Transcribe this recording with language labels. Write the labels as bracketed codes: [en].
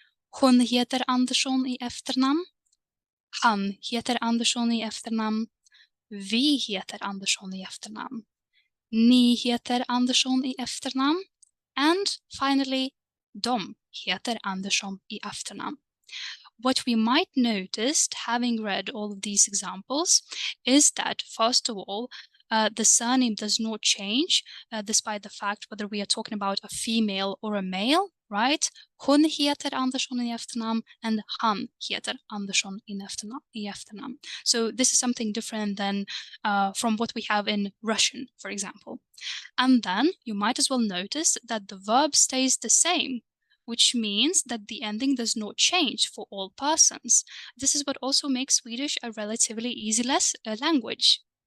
[sv] Hon heter Andersson i efternamn. Han heter Andersson i efternamn. Vi heter Andersson i efternamn. Ni heter Andersson i efternamn. [en] And finally, [sv] de heter Andersson i efternamn. [en] What we might notice, having read all of these examples, is that, first of all, the surname does not change, despite the fact whether we are talking about a female or a male, right? [sv] Hon heter Andersson i efternamn and han heter Andersson i efternamn. [en] So this is something different than from what we have in Russian, for example. And then you might as well notice that the verb stays the same, which means that the ending does not change for all persons. This is what also makes Swedish a relatively easy language.